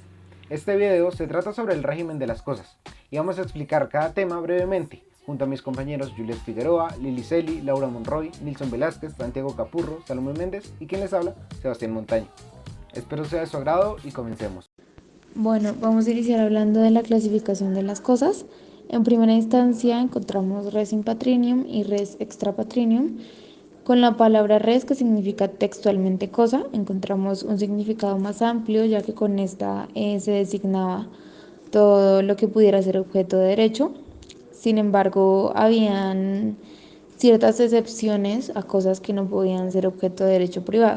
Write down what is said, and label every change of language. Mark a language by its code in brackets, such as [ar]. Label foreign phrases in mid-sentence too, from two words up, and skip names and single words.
[es] Este video se trata sobre el régimen de las cosas y vamos a explicar cada tema brevemente junto a mis compañeros Juliet Figueroa, Lili Celi, Laura Monroy, Nilson Velázquez, Santiago Capurro, Salomé Méndez y quien les habla, Sebastián Montaño. Espero sea de su agrado y comencemos. Bueno, vamos a iniciar hablando de la clasificación de las cosas. En primera instancia encontramos [la] res in patrinium [es] y [la] res extra patrinium. [es] Con la palabra res, que significa textualmente cosa, encontramos un significado más amplio, ya que con esta se designaba todo lo que pudiera ser objeto de derecho. Sin embargo, habían ciertas excepciones a cosas que no podían ser objeto de derecho privado.